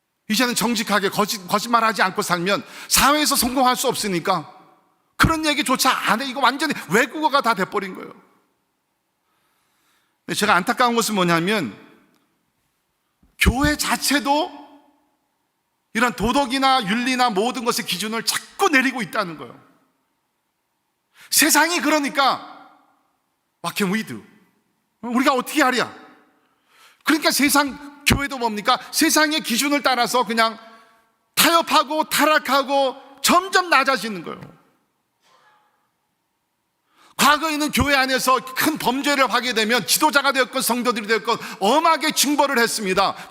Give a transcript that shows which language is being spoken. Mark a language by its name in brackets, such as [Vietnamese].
[Korean] 이제는 정직하게 거짓말하지 않고 살면 사회에서 성공할 수 없으니까 그런 얘기조차 안 해. 이거 완전히 외국어가 다 돼버린 거예요. 제가 안타까운 것은 뭐냐면 교회 자체도 이런 도덕이나 윤리나 모든 것의 기준을 자꾸 내리고 있다는 거예요. 세상이 그러니까 [English] What can we do? [Korean] 우리가 어떻게 하랴? 그러니까 세상 교회도 뭡니까? 세상의 기준을 따라서 그냥 타협하고 타락하고 점점 낮아지는 거예요. 과거에는 교회 안에서 큰 범죄를 하게 되면 지도자가 되었건 성도들이 되었건 엄하게 징벌을 했습니다.